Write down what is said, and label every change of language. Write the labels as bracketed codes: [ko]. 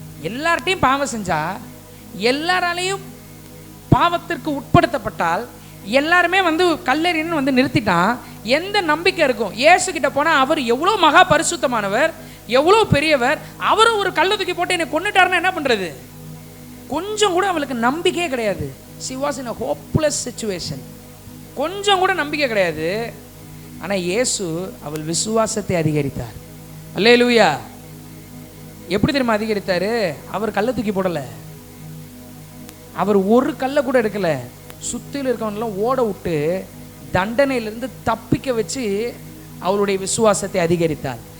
[ta] எல்லார்ட்டையும் பாவம் செஞ்சா, எல்லாராலையும் பாவத்திற்கு உட்படுத்தப்பட்டால், எல்லாருமே கல்லறின்னு நிறுத்திட்டான். எந்த நம்பிக்கை இருக்கும்? இயேசு கிட்ட போனா அவர் எவ்வளோ மகா பரிசுத்தமானவர், எவ்வளோ பெரியவர், அவரும் ஒரு கல்லை தூக்கி போட்டு என்னை கொன்னுட்டாருன்னா என்ன பண்றது? கொஞ்சம் கூட அவளுக்கு நம்பிக்கையே கிடையாது. [en] she was in a hopeless situation. [ta] கொஞ்சம் கூட நம்பிக்கை கிடையாது. ஆனா இயேசு அவள் விசுவாசத்தை அதிகரித்தார். அல்லேலூயா. எப்படி தெரியுமா அதிகரித்தாரு? அவர் கல்லை தூக்கி போடல, அவர் ஒரு கல்லை கூட எடுக்கல. சுத்தில இருக்கவனெல்லாம் ஓட விட்டு தண்டனையிலிருந்து தப்பிக்க வச்சு அவளுடைய விசுவாசத்தை அதிகரித்தாள்.